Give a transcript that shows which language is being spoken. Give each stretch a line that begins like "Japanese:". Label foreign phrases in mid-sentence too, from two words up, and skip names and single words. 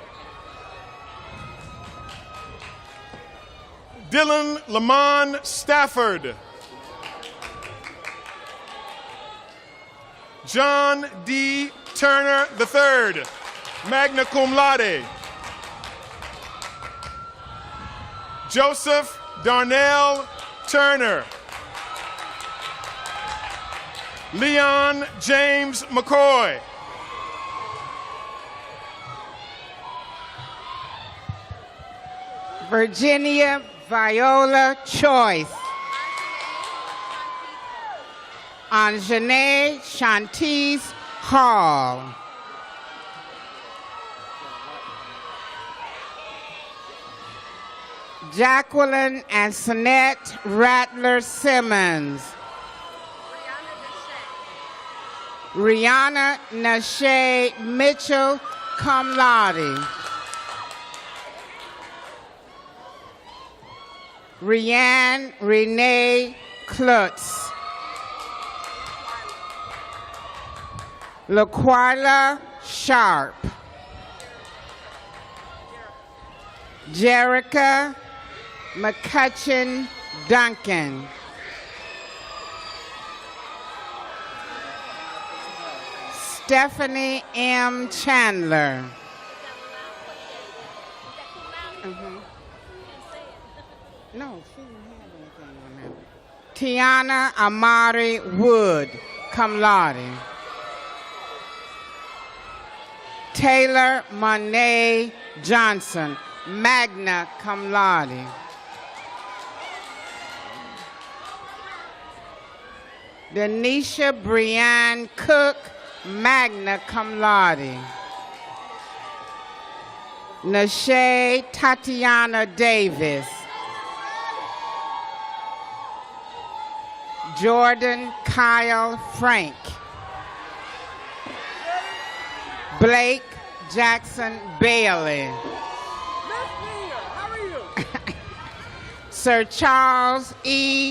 English: Dylan Lamont Stafford. John D. Turner III,
Latin: magna cum laude.
English: Joseph Darnell Turner. Leon James McCoy. Virginia Viola Choice. Anjanae Shantice Hall. Jacqueline Antoinette Rattler Simmons. Rihanna Nashay Mitchell,
Latin: cum laude.
English: Rianne Renee Klutz. LaQuila Sharp. Jerica McCutcheon Duncan. Stephanie M. Chandler. No, she didn't have anything on that. Tiana Amari Wood,
Latin: cum laude.
English: Taylor Monet Johnson,
Latin: magna cum laude.
English: Denisha Brianne Cook,
Latin: magna cum laude.
English: Nashay Tatiana Davis. Jordan Kyle Frank. Blake Jackson Bailey. Sir Charles E.